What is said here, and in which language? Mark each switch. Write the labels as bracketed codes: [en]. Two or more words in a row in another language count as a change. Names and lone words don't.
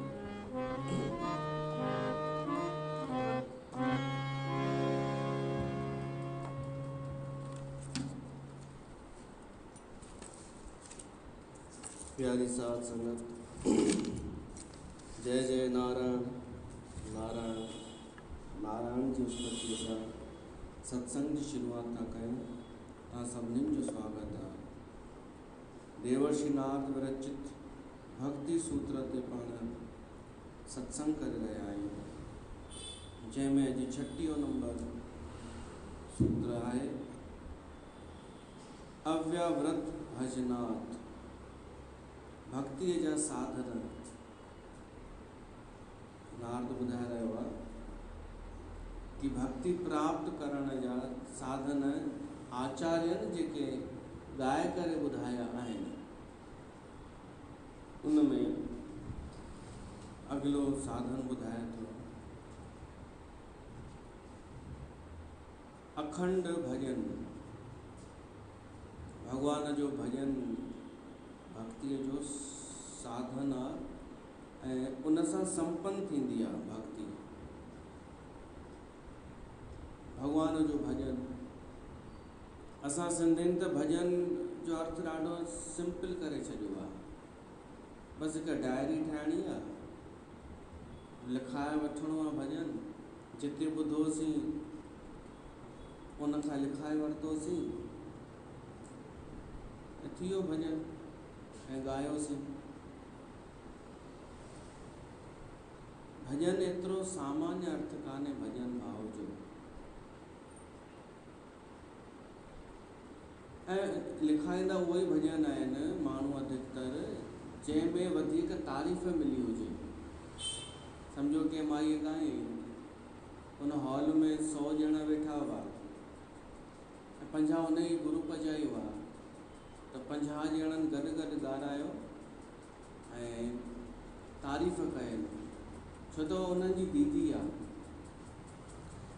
[sd] प्यारी साध संगत जय जय नारायण नारायण नारायण जी उत्पत्ति सां सत्संग जी शुरूआत था कयूं। तव्हां सभिनीनि जो स्वागत आहे। देवर्षि नारद विरचित भक्ति सूत्र ते पाण सत्संग करे रहिया आहियूं, जंहिंमें अॼु 36 नंबर सूत्र आहे अव्याव्रत भजनात्। भक्ति जा साधन नारद ॿुधाए रहियो आहे कि भक्ति प्राप्त करण जा साधन आचार्यनि जेके ॻाए करे ॿुधाया आहिनि, उनमें अॻिलो साधन ॿुधाए थो अखंड भजन। भगवान जो भजन भक्ति जो साधन आहे ऐं उन सां संपन्न थींदी आहे भक्ति। भगवान जो भजन असां सिंधियुनि त भजन जो अर्थ ॾाढो सिंपल करे छॾियो आहे। बसि हिकु डायरी ठाहिणी आहे, लिखाए वठिणो आहे भजन, जिते ॿुधोसीं उन खां लिखाए वरितोसीं ऐं थी वियो भजन ऐं ॻायोसीं। भजन एतिरो सामान्य अर्थ कान्हे भजन भाव जो, ऐं लिखाईंदा उहे ई भजन आहिनि माण्हू अधिकतर जंहिंमें वधीक तारीफ़ मिली हुजे। सम्झो कि माईअ ॻाए, उन हॉल में 100 ॼणा वेठा हुआ ऐं 50 उन ई ग्रुप जा ई हुआ, त 50 ॼणनि गॾु गॾु ॻाल्हायो ऐं तारीफ़ कयनि, छो त उन्हनि जी दीदी आहे।